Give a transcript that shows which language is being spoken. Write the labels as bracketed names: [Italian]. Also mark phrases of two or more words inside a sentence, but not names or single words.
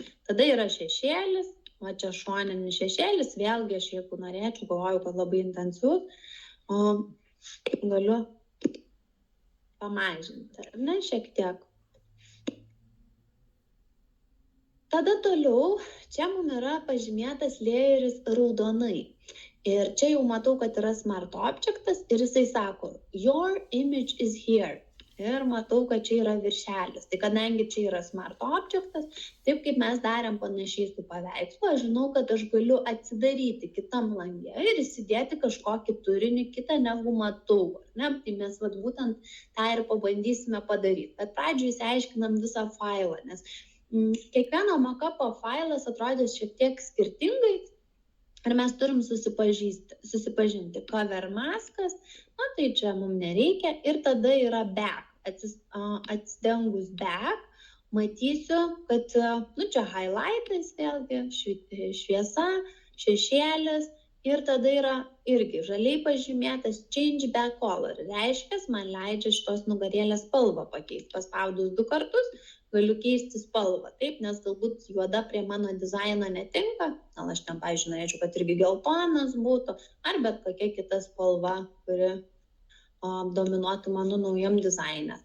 [Lithuanian] Tada yra šešėlis, o čia šoninis šešėlis, vėlgi aš jeigu norėčiau, galvoju, kad labai intensyvus, galiu pamažinti, ar ne, šiek tiek. Tada toliau, čia mums yra pažymėtas layeris raudonai. Ir čia jau matau, kad yra Smart Objectas ir jisai sako, [English] your image is here. [Lithuanian] Ir matau, kad čia yra viršelis. Tai kadangi čia yra Smart Objectas, taip kaip mes darėm panašiai su paveikslu, aš žinau, kad aš galiu atsidaryti kitam lange ir įsidėti kažkokį turinį kitą negu matau. Ne? Tai mes būtent tą ir pabandysime padaryti. Bet pradžioje įsiaiškinam visą failą, nes kiekvieno mockupo failas atrodys šiek tiek skirtingai. Ir mes turim susipažinti. Cover maskas, na tai čia mums nereikia. Ir tada yra back. Atsidengus back, matysiu, kad, čia highlightais vėlgi, šviesa, šešėlis. Ir tada yra irgi žaliai pažymėtas [English] change back color. [Lithuanian] Reiškia, man leidžia šitos nugarėlės spalvą pakeisti. Paspaudus 2 kartus galiu keisti spalvą. Taip, nes galbūt juoda prie mano dizaino netinka. Gal aš ten, pavyzdžiui, norėčiau, kad irgi geltonas būtų. Ar bet kokia kita spalva, kuri dominuotų mano naujam dizaine.